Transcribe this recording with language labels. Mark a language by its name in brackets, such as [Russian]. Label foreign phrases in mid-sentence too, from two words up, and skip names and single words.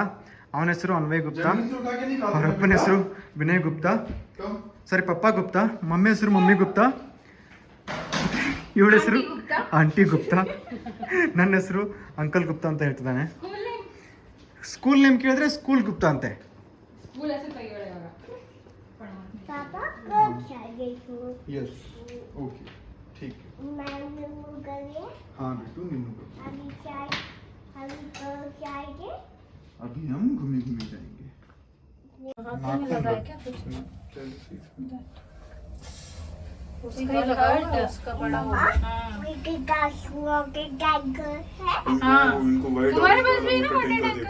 [Kannada] ಅವನ ಹೆಸರು ಅನ್ವಯ್ ಗುಪ್ತಾ, ಅವ್ರ ಅಪ್ಪನ ಹೆಸರು ವಿನಯ್ ಗುಪ್ತಾ, ಸಾರಿ ಪಪ್ಪ ಗುಪ್ತಾ, ಮಮ್ಮಿ ಹೆಸರು ಮಮ್ಮಿ ಗುಪ್ತಾ, ಇವಳ ಹೆಸರು ಆಂಟಿ ಗುಪ್ತಾ, ನನ್ನ ಹೆಸರು ಅಂಕಲ್ ಗುಪ್ತಾ ಅಂತ ಹೇಳ್ತಿದ್ದಾನೆ. [English] school name [Kannada] ಕೇಳಿದ್ರೆ ಸ್ಕೂಲ್ ಗುಪ್ತಾ ಅಂತೆ. [English] yes OK [Hindi] ठीक है. हाँ बेटू नींबू अभी हम घूमे जाएंगे. तुम्हारे पास भी ना [English] water tanker?